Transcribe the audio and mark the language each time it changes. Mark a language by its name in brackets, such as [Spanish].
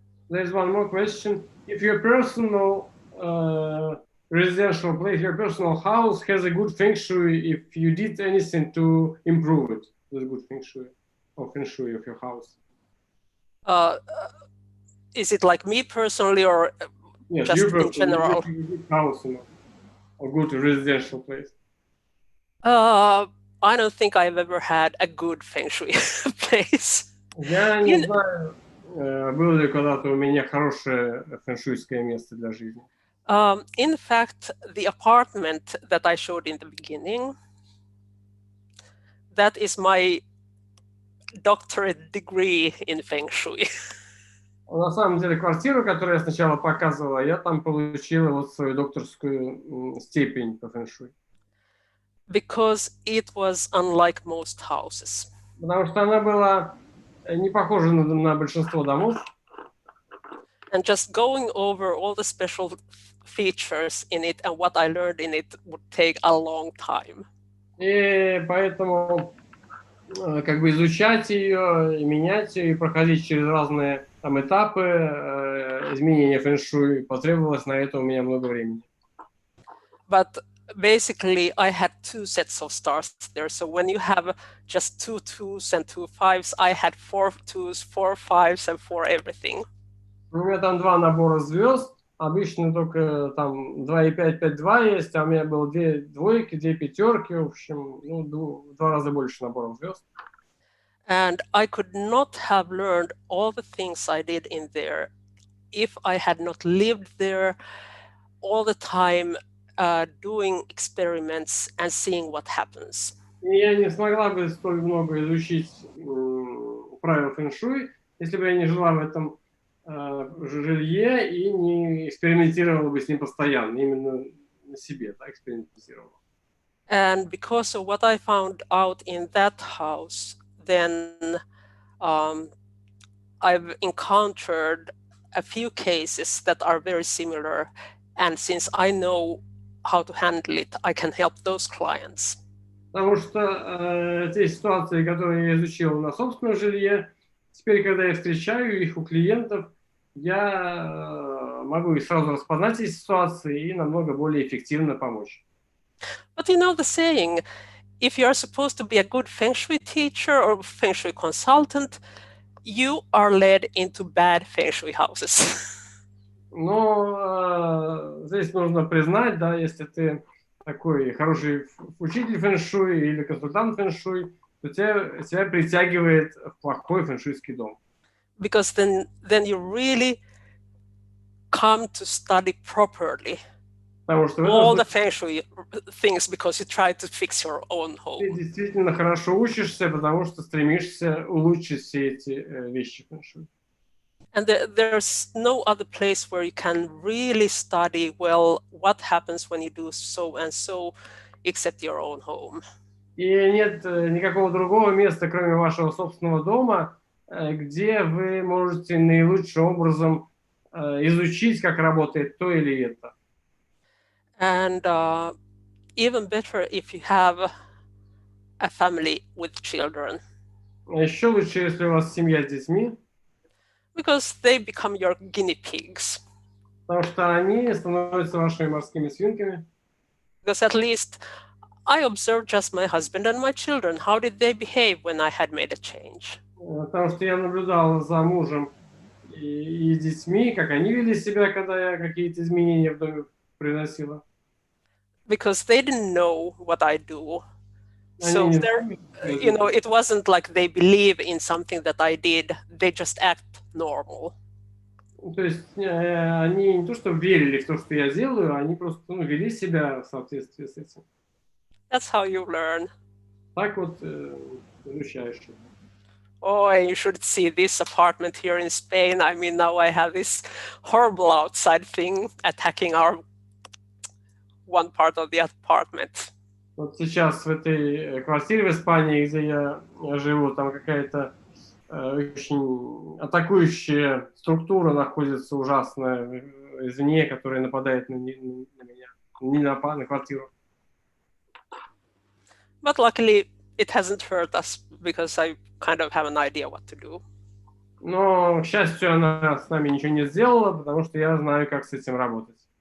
[English] There's one more question. If your personal residential place, your personal house has a good feng shui, if you did anything to improve it, the good feng shui of your house. Is it like me personally or Yes, just in general? Good house, a good residential place. I don't think I've ever had a good feng shui place. [Russian] Я не знаю, было ли когда-то у меня хорошее фэншуйское место для жизни. [English] In fact, the apartment that I showed in the beginning, that is my doctorate degree in Feng Shui. [Russian] На самом деле, квартиру, которую я сначала показывала, я там получила вот свою докторскую степень по фэншуй. [English] Because it was unlike most houses. [Russian] Потому что она была не похожа на большинство домов. [English] And just going over all the special features in it and what I learned in it would take a long time. [Russian] И поэтому как бы изучать ее, и менять ее, и проходить через разные там этапы изменения фэн-шуй потребовалось на это у меня много времени. [English] But basically, I had two sets of stars there. So when you have just 2 2s and 2 5s, I had 4 2s, 4 5s, and 4 everything. [Russian] У меня там два набора звезд. Обычно только там 2,5, 5,2 есть, а у меня было 2 двойки, 2 пятерки, в общем, в 2 раза больше наборов звезд. [English] And I could not have learned all the things I did in there if I had not lived there all the time, doing experiments and seeing what happens. [Russian] И я не смогла бы столь много изучить правила фэн-шуй, если бы я не жила в этом жилье и не экспериментировала бы с ним постоянно, именно на себе, да, экспериментировала. [English] And because of what I found out in that house, then I've encountered a few cases that are very similar. And since I know how to handle it, I can help those clients. [Russian] Потому что те ситуации, которые я изучил на собственном жилье, теперь, когда я встречаю их у клиентов, я могу их сразу распознать эти ситуации и намного более эффективно помочь. [English] But you know the saying, if you are supposed to be a good Feng Shui teacher or Feng Shui consultant, you are led into bad Feng Shui houses. [Russian] Но здесь нужно признать, да, если ты такой хороший учитель фэн-шуй или консультант фэн-шуй, то тебя притягивает в плохой фэн-шуйский дом. [English] Because then you really come to study properly [Russian] Потому что в [English] all the [Russian] этом [English] Feng Shui things because you try to fix your own [Russian] ты [English] home. [Russian] действительно хорошо учишься, потому что стремишься улучшить все эти вещи фэн-шуй. [English] And there's no other place where you can really study well what happens when you do so and so, except your own home. [Russian] И нет никакого другого места, кроме вашего собственного дома, где вы можете наилучшим образом изучить, как работает то или это. [English] And even better if you have a family with children, [Russian] Еще лучше, если у вас семья с детьми, [English] because they become your guinea pigs. [Russian] потому что они становятся вашими морскими свинками. [English] Because at least I observed just my husband and my children. How did they behave when I had made a change? [Russian] Потому что я наблюдал за мужем и детьми, как они вели себя, когда я какие-то изменения в доме приносила. [English] Because they didn't know what I do. [Russian] Они [English] So [Russian] не [English] there, [Russian] знали, [English] it wasn't like they believe in something that I did. They just act normal. [Russian] то есть они не то, что верили в то, что я делаю, они просто вели себя в соответствии с этим. [English] That's how you learn. [Russian] Так вот изучаешь. [English] Oh, you should see this apartment here in Spain. I mean, now I have this horrible outside thing attacking our one part of the apartment. [Russian] Вот сейчас в этой квартире в Испании, где я живу, там какая-то очень атакующая структура находится ужасная извне, которая нападает на меня, не на квартиру. [English] But luckily, it hasn't hurt us because I kind of have an idea what to do. [Russian] Но, к счастью, она с нами ничего не сделала, потому что я знаю, как с этим работать.